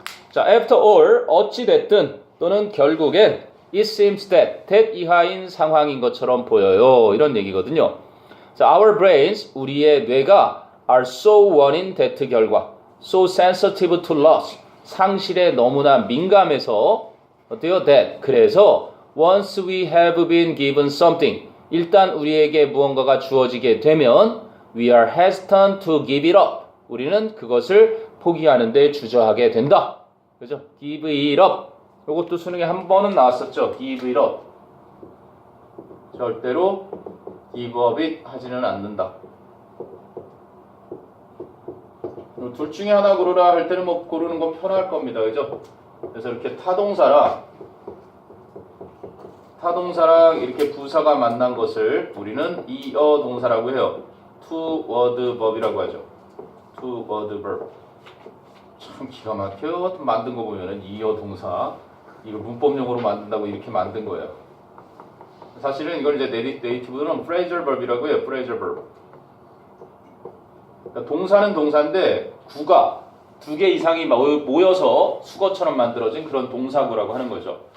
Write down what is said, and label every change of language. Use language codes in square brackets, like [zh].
[ko] 자, [en] after all, [ko] 어찌됐든 또는 결국엔 [en] it seems that [ko] 이하인 상황인 것처럼 보여요. 이런 얘기거든요. 자, [en] our brains, [ko] 우리의 뇌가 are so 원인 that 결과 [en] so sensitive to loss, [ko] 상실에 너무나 민감해서 어때요? [en] that, 그래서 once we have been given something, [ko] 일단 우리에게 무언가가 주어지게 되면 [en] we are hesitant to give it up, [ko] 우리는 그것을 포기하는 데 주저하게 된다. 그죠? [en] give it up. [ko] 이것도 수능에 한 번은 나왔었죠. [en] give it up. [ko] 절대로 [en] give up it [ko] 하지는 않는다. 둘 중에 하나 고르라 할 때는 뭐 고르는 건 편할 겁니다. 그죠? 그래서 이렇게 타동사랑 이렇게 부사가 만난 것을 우리는 이어 동사라고 해요. [en] two word verb이라고 하죠. two word verb. [ko] 참 기가 막혀요. 만든 거 보면은 이어 동사. 이거 문법용어로 만든다고 이렇게 만든 거예요. 사실은 이걸 이제 네이티브는 phrasal verb이라고 해요. [en] phrasal verb. [ko] 그러니까 동사는 동사인데 구가 두 개 이상이 모여서 수거처럼 만들어진 그런 동사구라고 하는 거죠.